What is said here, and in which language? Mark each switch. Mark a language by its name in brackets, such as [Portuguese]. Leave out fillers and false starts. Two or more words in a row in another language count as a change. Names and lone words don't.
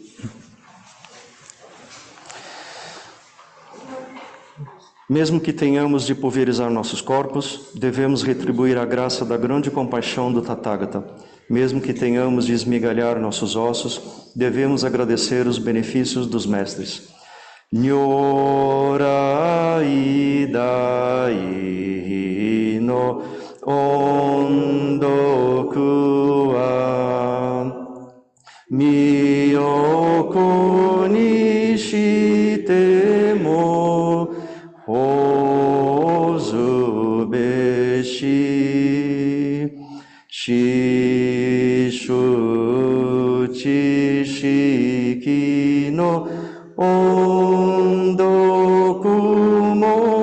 [Portuguese] Mesmo que tenhamos de pulverizar nossos corpos, devemos retribuir a graça da grande compaixão do Tathagata. Mesmo que tenhamos de esmigalhar nossos ossos, devemos agradecer os benefícios dos mestres. [Japanese] 如来大の恩徳は身を粉にしても報ずべし師主知識の恩徳も